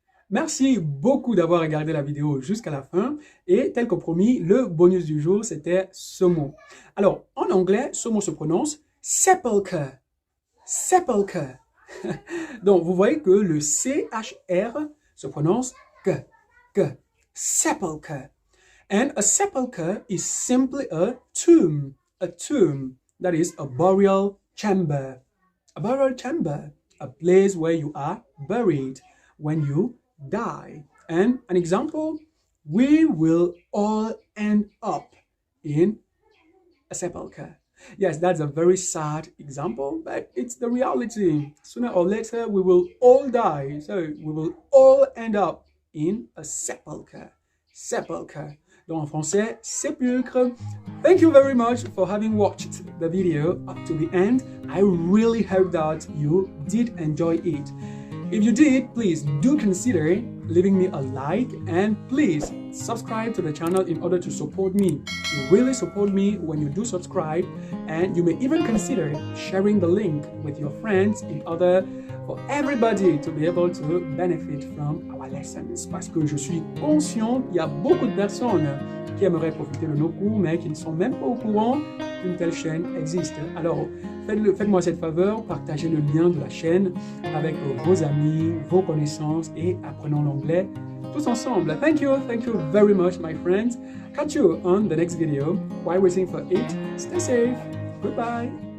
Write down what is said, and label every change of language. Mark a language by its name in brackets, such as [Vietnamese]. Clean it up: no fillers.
[French] Merci beaucoup d'avoir regardé la vidéo jusqu'à la fin. Et tel que promis, le bonus du jour, c'était ce mot. Alors, en anglais, ce mot se prononce sepulchre. Sepulchre. Donc, vous voyez que le CHR se prononce que. [English] Sepulchre. And a sepulchre is simply a tomb. A tomb, that is a burial chamber. A burial chamber, a place where you are buried when you die. And an example, we will all end up in a sepulchre. Yes, that's a very sad example, but it's the reality. Sooner or later, we will all die. So we will all end up in a sepulchre. Sepulchre. [French] Donc en français, sépulcre. [English] Thank you very much for having watched the video up to the end. I really hope that you did enjoy it. If you did, please do consider leaving me a like and please subscribe to the channel in order to support me. You really support me when you do subscribe, and you may even consider sharing the link with your friends in order for everybody to be able to benefit from our lessons. [French] Parce que je suis conscient qu'il y a beaucoup de personnes qui aimeraient profiter de nos cours, mais qui ne sont même pas au courant qu'une telle chaîne existe. Alors, faites-moi cette faveur, partagez le lien de la chaîne avec vos amis, vos connaissances et apprenons l'anglais tous ensemble. [English] Thank you very much, my friends. Catch you on the next video. While waiting for it, stay safe. Goodbye.